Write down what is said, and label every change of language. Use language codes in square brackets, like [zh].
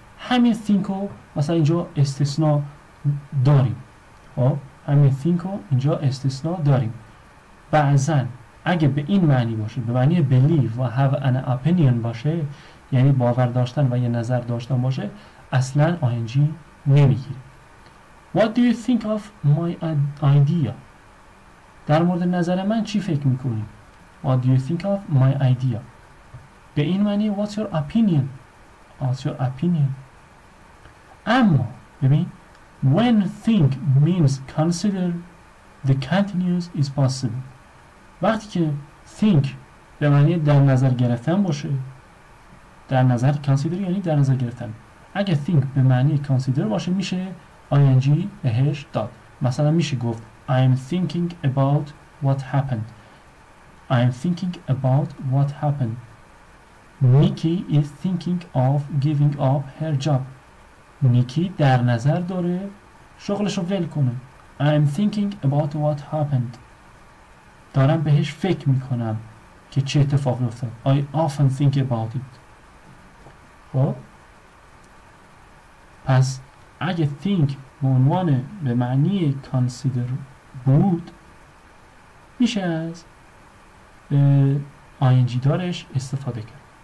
[fa] همین think رو مثلا اینجا استثناء داریم. خب همین think رو اینجا استثناء داریم. بعضن اگه به این معنی باشه، به معنی believe و have an opinion باشه، یعنی باور داشتن و یه نظر داشتن باشه، اصلا ing نمیگیره. [en] What do you think of my idea? [fa] در مورد نظر من چی فکر میکنی؟ [en] What do you think of my idea? [fa] به این معنی [en] what's your opinion? What's your opinion? [fa] اما ببین [en] when think means consider, the continuous is possible. [fa] وقتی که think به معنی در نظر گرفتن باشه، در نظر consider یعنی در نظر گرفتن، اگه think به معنی consider باشه میشه ing بهش داد. مثلا میشه گفت [en] I'm thinking about what happened. I'm thinking about what happened. Nikki is thinking of giving up her job. [fa] نیکی در نظر داره شغلش رو ول کنه. [en] I'm thinking about what happened. [fa] دارم بهش فکر میکنم که چه اتفاقی افتاد. [en] I often think about it. [fa] خب پس اگه think به عنوان به معنی consider بود، میشه از ing دارش استفاده کرد.